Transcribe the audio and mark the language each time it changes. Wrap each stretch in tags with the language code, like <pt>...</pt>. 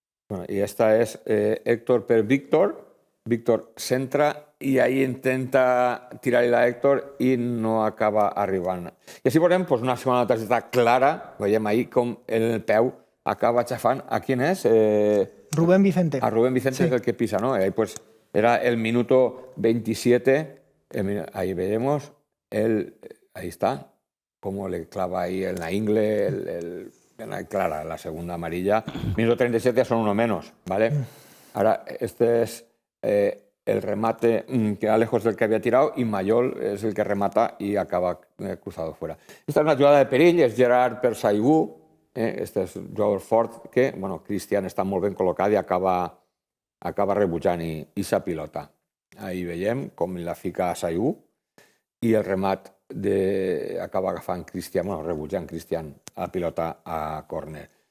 <ca>Bueno, i esta és Héctor per Víctor centra i ahí intenta tirar-li a Héctor i no acaba arribant. I així veurem una segona targeta clara, veiem ahí com el peu acaba xafant. A quin és? Rubén Vicente. A Rubén Vicente és el que pisa,</ca> <es>¿no? Ahí era el minuto 27, ahí vemos, ahí está, cómo le clava ahí en la ingle, clara, la segunda amarilla. Minuto 37 son uno menos, ¿vale? Ahora, este es el remate que era lejos del que había tirado y Mallol es el que remata y acaba cruzado fuera. Esta es una jugada de</es> <ca>perill, és Gerard per Saigú, este és un jugador fort que, bueno, Cristian està molt ben col·locat i acaba rebutjant i sa pilota. Ahí veiem com la fica a Saigú i el remat acaba agafant Cristian, bueno, rebutjant Cristian la pilota a córner.</ca>